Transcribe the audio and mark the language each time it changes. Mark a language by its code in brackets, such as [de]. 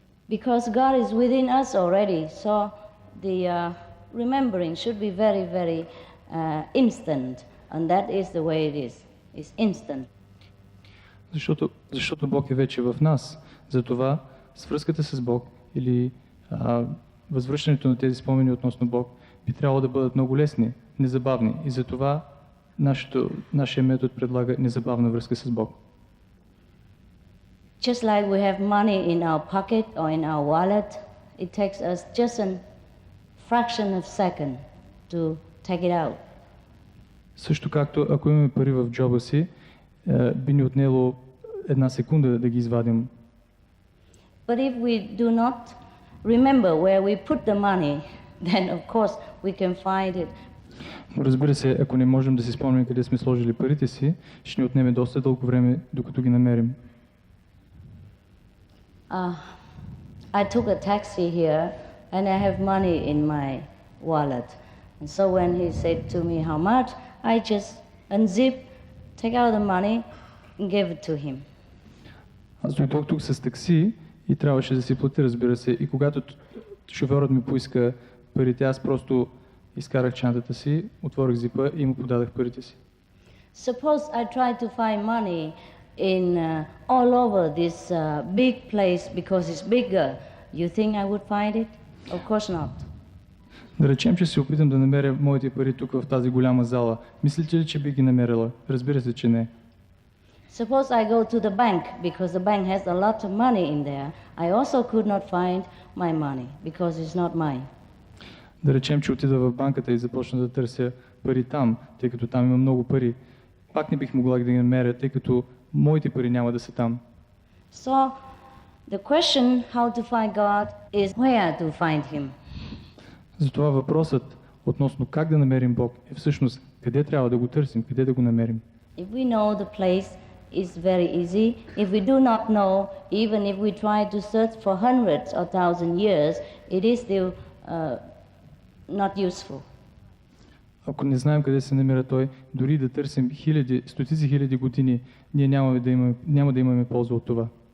[en] Because God is within us already, so the remembering should be very, very instant, and that is the way it is. It's instant. [bg] Защото Бог е вече в нас. Затова свръзката с Бог или възвръщането на тези спомени относно Бог би трябвало да бъдат много лесни, незабавни. И затова нашия метод предлага незабавна връзка с Бог. [en] Just like we have money in our pocket or in our wallet, it takes us just a fraction of a second to take it out. [bg] Също както ако имаме пари в джоба си, би ни отнело една секунда да ги извадим. [en] But if we do not remember where we put the money, then of course we can find it. [bg] Но разбира се, ако не можем да си спомним къде сме сложили парите си, ще ни отнеме доста дълго време, докато ги намерим. [en] I took a taxi here and I have money in my wallet. And so when he said to me how much, I just unzip, take out the money and give it to him. [bg] Аз дойдох тук с такси и трябваше да си платя, разбира се. И когато шофьорът ми поиска парите, аз просто изкарах чантата си, отворих зипа и му подадах парите си. [en] Suppose I try to find money in all over this big place because it's bigger. You think I would find it? Of course not. [bg] Да речем, че се опитам да намеря моите пари тук в тази голяма зала. Мислите ли, че би ги намерила? Разбира се, че не. [en] Suppose I go to the bank because the bank has a lot of money in there. I also could not find my money because it's not mine. [bg] Да речем, че отида в банката и започна да търся пари там, тъй като там има много пари. Пак не бих могла да ги намеря, тъй като моите пари няма да са там. [en] So The question how to find God is where to find Him. [bg] Затова въпросът относно как да намерим Бог е всъщност къде трябва да го търсим, къде да го намерим. [en] If we know the place, it's very easy. If we do not know, even if we try to search for hundreds or thousand years, it is still not useful. [bg] Ако не знаем къде се намира Той, дори да търсим стотици хиляди години, ние няма да имаме полза от това.